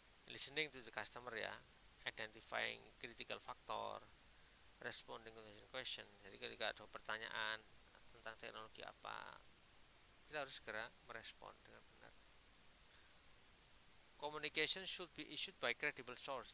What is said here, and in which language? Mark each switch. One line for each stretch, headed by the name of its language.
English: Listening to the customer, ya, identifying critical factor, responding to the question.
Indonesian: Jadi ketika ada pertanyaan tentang teknologi apa, kita harus segera merespon dengan benar.
English: Communication should be issued by credible source.